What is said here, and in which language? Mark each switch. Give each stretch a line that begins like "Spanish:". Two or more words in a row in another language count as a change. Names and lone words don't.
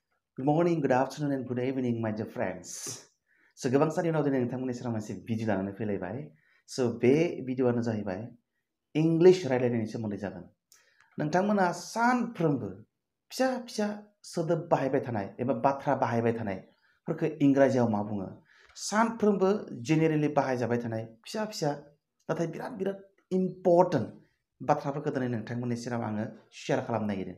English: Good morning, good afternoon, and good evening, my dear friends.
Bodo: So गोबां साननि उनाव दिनै नोंथांमोननि सेराव मोनसे भिडिअ लानानै फैलायबाय। So बे भिडिअआनो जाहैबाय इंलिश रायलायनायनि सोमोन्दै जागोन। नोंथांमोना सानफ्रोमबो फिसा फिसा सोदोब बाहायबाय थानाय एबा बाथ्रा बाहायबाय थानायफोरखौ इंराजियाव मा बुङो? सानफ्रोमबो जेनेरेलि बाहायजाबाय थानाय फिसा फिसा नाथाय बिराद बिराद इम्पर्टेन्ट बाथ्राफोरखौ दिनै नोंथांमोननि सेराव आङो शेयार खालामनो नागिरदों।